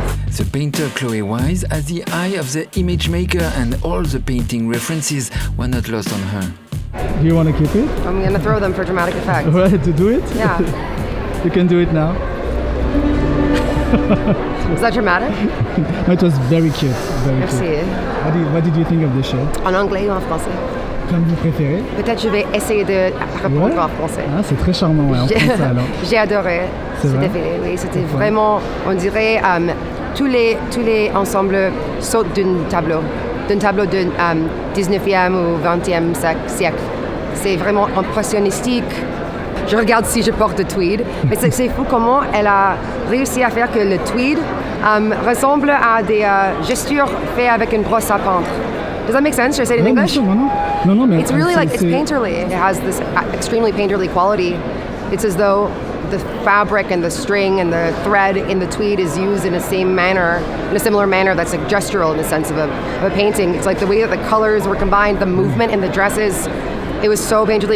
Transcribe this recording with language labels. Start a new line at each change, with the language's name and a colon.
English: The painter Chloe Wise has the eye of the image maker, and all the painting references were not lost on her. Do you want to keep it? I'm going to throw them for dramatic effect. Right, to do it? Yeah. You can do it now. Was that dramatic? No, it was very cute. Very
French: Merci.
English: Cute. What did you think of the show?
French: En anglais ou en français? Comme vous préférez. Peut-être je vais essayer de répondre en français. Ah, c'est très charmant, ouais, en français alors. J'ai adoré ce défilé, oui, c'était vraiment, on dirait, tous les ensembles sautent d'un tableau du 19e ou 20e siècle. C'est vraiment impressionnistique. Je regarde si je porte le tweed, mais c'est fou comment elle a réussi à faire que le tweed ressemble à des gestures faites avec une brosse à peindre.
English: Does that make sense? Should I say it in English? No, mais it's really like, it's painterly. It has this extremely painterly quality. It's as though the fabric and the string and the thread in the tweed is used in a similar manner that's like gestural in the sense of a painting. It's like the way that the colors were combined, the movement in the dresses. It was so painterly.